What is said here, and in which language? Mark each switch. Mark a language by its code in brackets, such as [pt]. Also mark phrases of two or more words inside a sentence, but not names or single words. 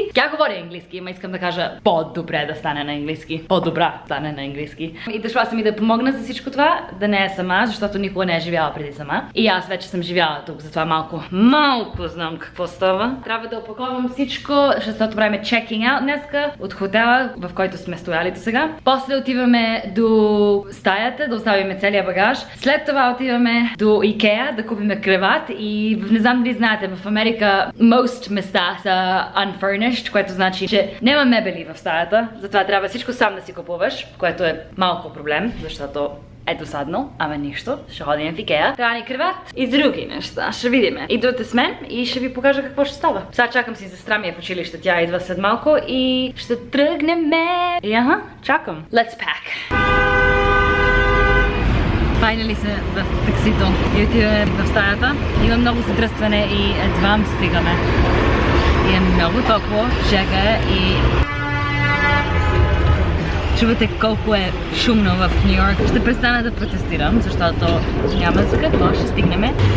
[bg] Тя говори английски, ама искам да кажа по-добре да стане на английски. По-добра стане на английски. И дошла съм и да помогна за всичко това, да не е сама, защото никога не е живяла преди сама. И аз вече съм живяла тук, затова малко знам какво става. Трябва да опаковам всичко, защото правим [en] checking out [bg] днеска от хотела, в който сме стояли до сега. После отиваме до стаята, да оставим целия багаж. След това отиваме до Ikea да купим креват и не знам дали знаете, в Америка most места са unfurnished, което значи, че няма мебели в стаята, затова трябва всичко сам да си купуваш, което е малко проблем, защото е досадно, ама нищо. Ще ходим в Ikea. Трябва ни креват и други неща. Ще видим. Идвате с мен и ще ви покажа какво ще става. Сега чакам си сестра ми в училище. Тя идва след малко и ще тръгнем. И чакам. [en] Let's pack. [bg] Finally се в таксито и отиваме в стаята. Има много задръстване и едва стигаме. И е много топло, жега и... Чувате колко е шумно в Нью Йорк. Ще престана да протестирам, защото няма за какво, ще стигнем.